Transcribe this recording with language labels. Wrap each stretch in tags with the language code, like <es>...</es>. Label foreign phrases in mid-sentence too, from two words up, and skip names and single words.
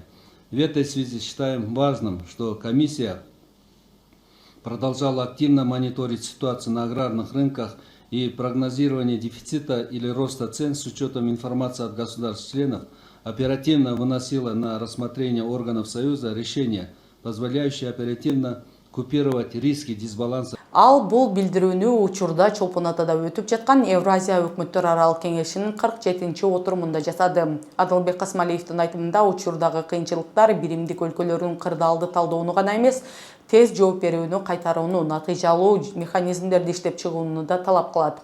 <ru>В этой связи считаем важным, что комиссия продолжала активно мониторить ситуацию на аграрных рынках и прогнозирование дефицита или роста цен с учетом информации от государств-членов оперативно выносила на рассмотрение органов Союза решения, позволяющие оперативно купировать риски дисбаланса.</ru> <ky>Ал бул билдирүүнү учурда Чолпон Атада өтүп жаткан Евразия өкмөттөр аралык кеңешинин 47-чи отурумунда жасады. Адылбек Касымалиевдин айтымында учурдагы кыйынчылыктар биримдик өлкөлөрдүн кырдаалды талдоону гана эмес, тез жооп берүүнү кайтарууну, натыйжалуу механизмдерди иштеп чыгууну да талап кылат.</ky>